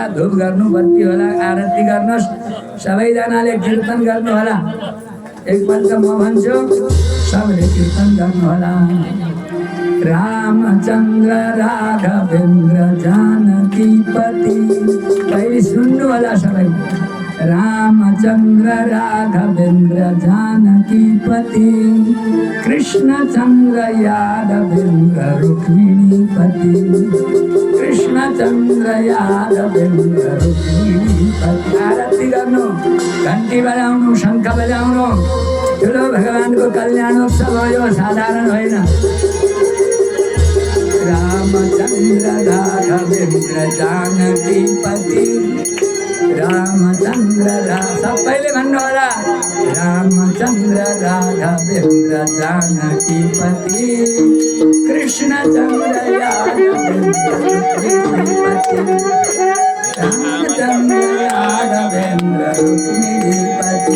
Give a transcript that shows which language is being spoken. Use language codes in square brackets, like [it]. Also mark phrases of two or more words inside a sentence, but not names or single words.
[ne] धूप गर्नु, बत्ती होला, आरती गर्नुहोस्। सबैजनाले कीर्तन गर्नु होला। एकपल्ट म भन्छु, सबले कीर्तन गर्नु होला। रामचन्द्र राघवेन्द्र जानकी पति। पहिले सुन्नु होला सबै। रामचन्द्र राघवेन्द्र जानकी पति, कृष्णचन्द्र यादवेन्द्र रुक्मिणी पति। कृष्णचन्द्र यादवेन्द्र रुक्मिणी पति। आरती गर्नु, घन्टी बजाउनु, शङ्ख बजाउनु। ठुलो भगवानको कल्याणोत्सव हो यो, साधारण होइन। रामचन्द्र राघवेन्द्र जानकी पति। रामचन्द्र सबैले भन्नु होला। रामचन्द्र राघवेन्द्र जानकी पति, कृष्णचन्द्र यादवेन्द्र रुक्मिणी पति। रामचन्द्र यादवेन्द्र रुक्मिणी पति।